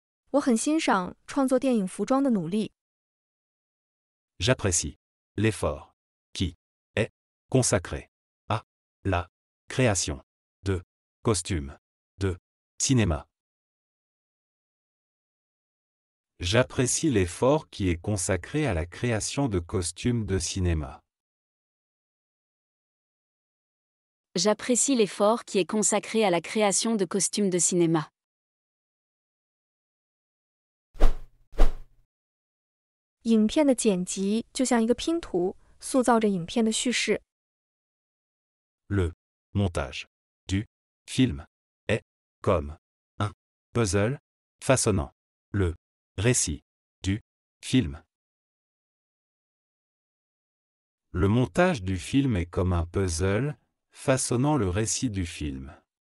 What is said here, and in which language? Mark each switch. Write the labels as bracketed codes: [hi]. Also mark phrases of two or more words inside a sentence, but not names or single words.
[zh] 我很欣赏创作电影服装的努力。 [fr] J'apprécie l'effort qui est consacré à la création de costumes de cinéma. J'apprécie l'effort qui est consacré à la création de costumes de cinéma. J'apprécie l'effort qui est consacré à la création de costumes de cinéma. [zh] 影片的剪辑就像一个拼图，塑造着影片的叙事。 [fr] Le montage du film est comme un puzzle façonnant le récit du film. Le montage du film est comme un puzzle façonnant le récit du film.